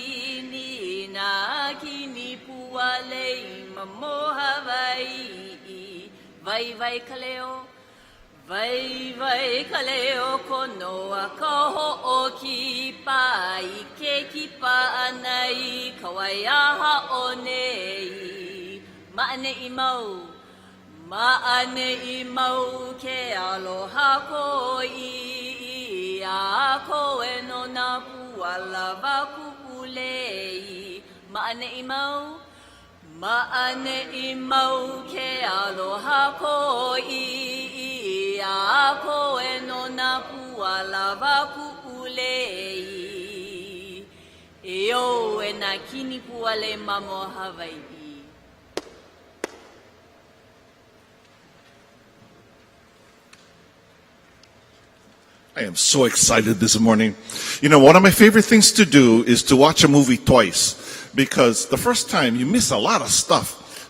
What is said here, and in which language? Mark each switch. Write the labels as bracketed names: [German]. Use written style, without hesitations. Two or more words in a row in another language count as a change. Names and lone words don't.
[Hawaiian] kini pua lei mamoha vai kaleo vai kaleo konoa koho o ki pai ke ki pa anai Kawaiaha'o nei ma'ane I mau ke aloha ko a ko e no na puala waku ulei ma'ane I mau ke aloha ko a ko e no na puala waku ulei e o e na kini puale mamo Hawaii. [English] I am so excited this morning. You know, one of my favorite things to do is to watch a movie twice, because the first time you miss a lot of stuff.